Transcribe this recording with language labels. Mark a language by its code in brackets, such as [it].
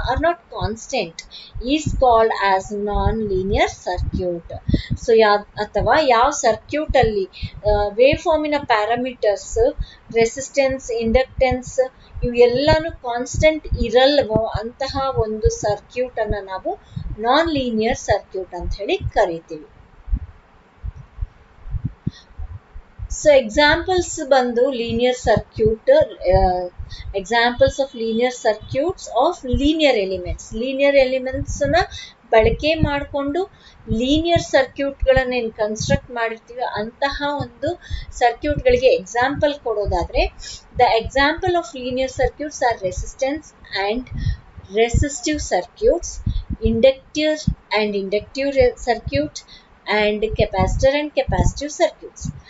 [en] are not constant, is called as non-linear circuit. [kn] So ಅಥವಾ ಯಾವ circuit ಅಲ್ಲಿ wave ಫಾರ್ಮಿನ parameters, resistance, inductance ಇವೆಲ್ಲಾನು constant ಇರಲ್ವೋ ಅಂತಹ ಒಂದು ಸರ್ಕ್ಯೂಟ್ ಅನ್ನ ನಾವು ನಾನ್ ಲೀನಿಯರ್ ಸರ್ಕ್ಯೂಟ್ ಅಂತ ಹೇಳಿ ಕರಿತೀವಿ. [en] So examples ಬಂದು linear circuit, examples of linear circuits of linear elements. [kn] Linear elements ನ ಬಳಕೆ ಮಾಡಿಕೊಂಡು ಲೀನಿಯರ್ ಸರ್ಕ್ಯೂಟ್ಗಳನ್ನ ಏನು ಕನ್ಸ್ಟ್ರಕ್ಟ್ ಮಾಡಿರ್ತೀವಿ ಅಂತಹ ಒಂದು ಸರ್ಕ್ಯೂಟ್ಗಳಿಗೆ example ಕೊಡೋದಾದ್ರೆ [en] The example of linear circuits are resistance and resistive circuits, inductor and inductive circuit, and capacitor and capacitive circuits.